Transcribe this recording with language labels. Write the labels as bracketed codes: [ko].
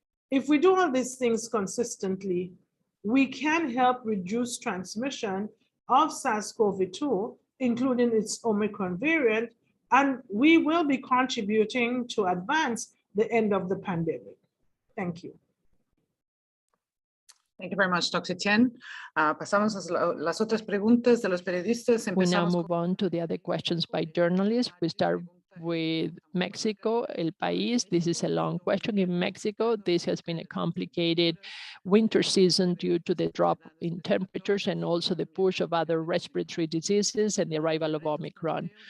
[en] If we do all these things consistently, we can help reduce transmission of SARS-CoV-2, including its Omicron variant, and we will be contributing to advance the end of the pandemic. Thank you. Thank you very much, Dr. Etienne. [es] Pasamos a las otras preguntas de los periodistas. [en] We now move on to the other questions by journalists. We start with Mexico, El País. This is a long question. In Mexico, this has been a complicated winter season due to the drop in temperatures and also the push of other respiratory diseases and the arrival of Omicron.